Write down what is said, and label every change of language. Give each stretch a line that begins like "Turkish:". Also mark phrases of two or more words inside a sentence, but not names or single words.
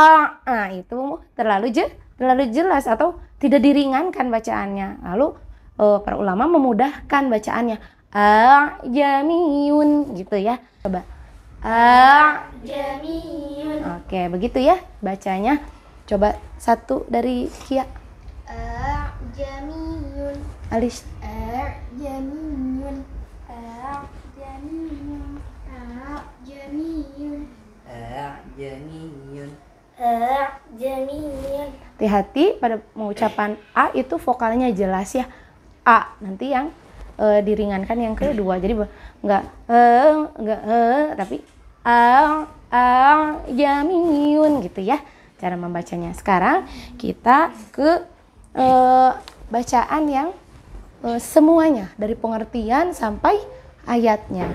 Indonesian: Nah, itu terlalu jelas atau tidak diringankan bacaannya. Lalu para ulama memudahkan bacaannya. A'jamiyun gitu ya. Coba. Jamiyun. Oke, begitu ya bacanya. Coba satu dari Kia. Jamiyun. Alis. Jamiyun. Jamiyun. Jamiyun. A'jamiyun. Jamiyun. Hati-hati pada mengucapan A itu vokalnya jelas ya. A nanti yang diringankan yang kedua. Jadi enggak tapi jamiyun gitu ya cara membacanya. Sekarang kita ke bacaan yang semuanya dari pengertian sampai ayatnya.